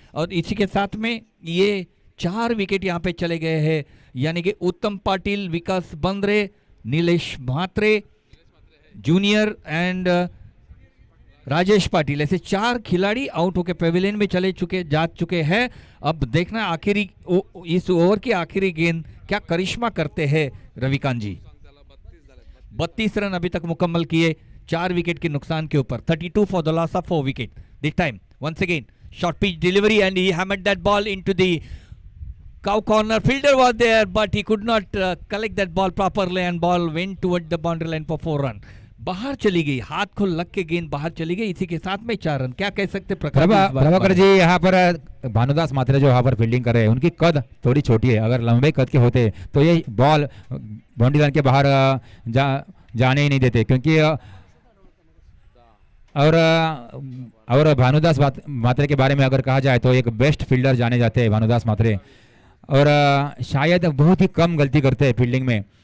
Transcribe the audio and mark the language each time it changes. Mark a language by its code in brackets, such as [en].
[hi] और इसी के साथ में ये 4 विकेट यहाँ पे चले गए हैं, यानी कि उत्तम पाटिल, विकास बंद्रे, नीलेश म्हात्रे जूनियर एंड राजेश पाटिल, ऐसे 4 खिलाड़ी आउट होकर पेविलियन में जा चुके हैं। अब देखना आखिरी इस ओवर की आखिरी गेंद क्या करिश्मा करते हैं रविकांत जी। 32 रन अभी तक मुकम्मल किए 4 विकेट के नुकसान के ऊपर। [en] 32 for the loss of 4 wicket. This time once again short pitch delivery and he hammered that ball into the cow corner. Fielder was there but he could not collect that ball properly and ball went toward the boundary line for 4 run. [hi] बाहर चली गई, हाथ को लग के गेंद बाहर चली गई, इसी के साथ में 4 रन। क्या कह सकते प्रभाकर जी, यहाँ पर भानुदास मात्रे जो यहाँ पर फील्डिंग कर रहे हैं, उनकी कद थोड़ी छोटी है, अगर लंबे कद के होते तो ये बॉल बाउंड्री लाइन के बाहर जाने ही नहीं देते, क्योंकि और भानुदास मात्रे के बारे में अगर कहा जाए तो एक बेस्ट फील्डर जाने जाते हैं भानुदास मात्रे, और शायद बहुत ही कम गलती करते हैं फील्डिंग में।